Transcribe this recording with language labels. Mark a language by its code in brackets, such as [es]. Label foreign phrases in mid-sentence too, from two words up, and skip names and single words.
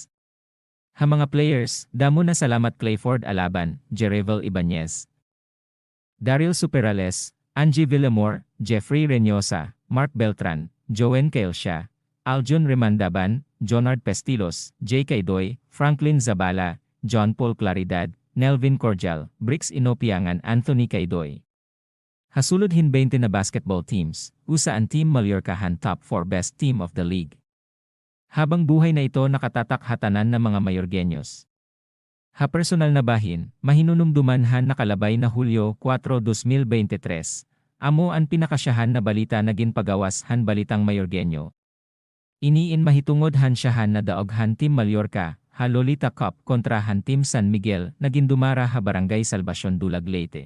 [war] Ha mga players, damo na salamat Clayford Alaban, Jerevel Ibanez, Daryl Superales, Angie Villamor, Jeffrey Reñosa, Mark Beltran, Joen Cailcia, Aljon Remandaban, Jonard Pestilos, J. Caidoy, Franklin Zabala, John Paul Claridad, Nelvin Cordial, Brix Inopiangan, Anthony Caidoy. Hasulod hin 20 na [en] basketball teams, [war] usa ang Team Mallorca han [en] top 4 best team of the league. [tl] Habang buhay na ito nakatatak hatanan ng mga Mayorgueños. [war] Ha personal na bahin, mahinunumduman han nakalabay na Hulyo 4, 2023, amo ang pinakasyahan na balita na ginpagawas han balitang Mayorgueño. Iniin mahitungod han syahan na daog han Team Mallorca, ha Lolita Cup kontra han Team San Miguel na gindumara ha Barangay Salvacion Dulag Leyte.